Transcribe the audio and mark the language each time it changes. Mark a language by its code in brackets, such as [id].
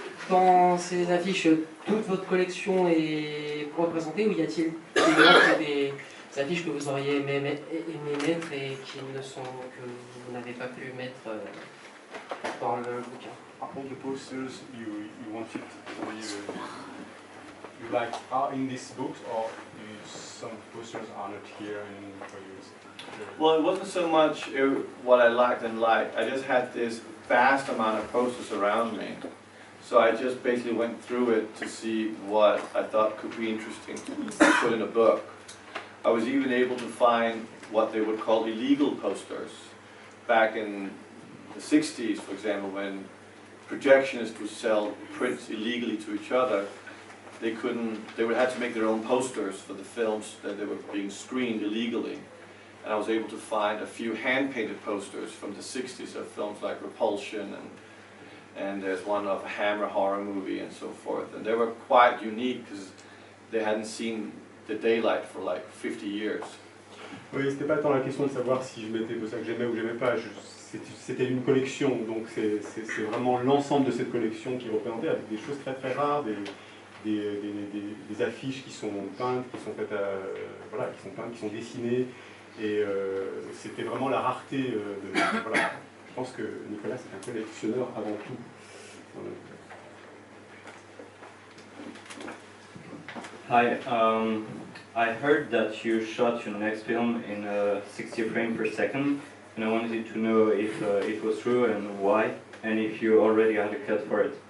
[fr] Dans ces affiches, toute votre collection est représentée, ou y a-t-il des affiches que vous auriez aimé mettre et que vous n'avez pas pu mettre dans le bouquin? [en] All the posters you wanted, you like are in this book, or some posters are not here for you? Well, it wasn't so much what I liked and liked. I just had this vast amount of posters around me. So I just basically went through it to see what I thought could be interesting to put in a book. I was even able to find what they would call illegal posters. Back in the 60s, for example, when projectionists would sell prints illegally to each other, they would have to make their own posters for the films that they were being screened illegally. And I was able to find a few hand-painted posters from the 60s of films like Repulsion, and there's one of a Hammer horror movie and so forth. And they were quite unique because they hadn't seen the daylight for like 50 years. [fr] Oui, c'était pas tant la question de savoir si je mettais ça que j'aimais ou j'aimais pas. C'était une collection, donc c'est vraiment l'ensemble de cette collection qui est représentée avec des choses très très rares, des affiches qui sont peintes, qui sont faites voilà, qui sont peintes, qui sont dessinées, et c'était vraiment la rareté voilà. Je pense que Nicolas c'est un collectionneur avant tout. [en] Hi, I heard that you shot your next film in 60 frames per second, and I wanted to know if it was true and why, and if you already had a cut for it.